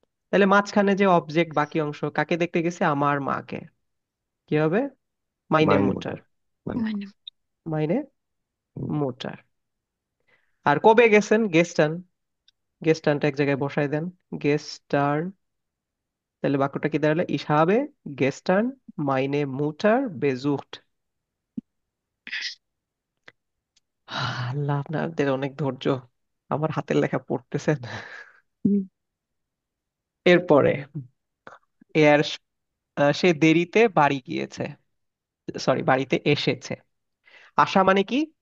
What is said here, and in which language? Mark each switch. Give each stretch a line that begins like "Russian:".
Bangla: তাহলে মাঝখানে যে অবজেক্ট বাকি অংশ, কাকে দেখতে গেছে? আমার মাকে, কি হবে? মাইনে
German: মাইনে মুটার,
Bangla: মোটার। মানে
German: Meine. মাইনে মুটার।
Bangla: আর কবে গেছেন? গেস্টান, গেস্টানটা এক জায়গায় বসাই দেন, গেস্টার তাহলে বাক্যটা কি দাঁড়ালো?
German: Ich habe gestern meine Mutter besucht.
Bangla: আল্লাহ, আপনাদের অনেক ধৈর্য, আমার হাতের লেখা পড়তেছেন। হুম। এরপরে এর সে দেরিতে বাড়ি গিয়েছে, সরি বাড়িতে এসেছে। আসা মানে কি?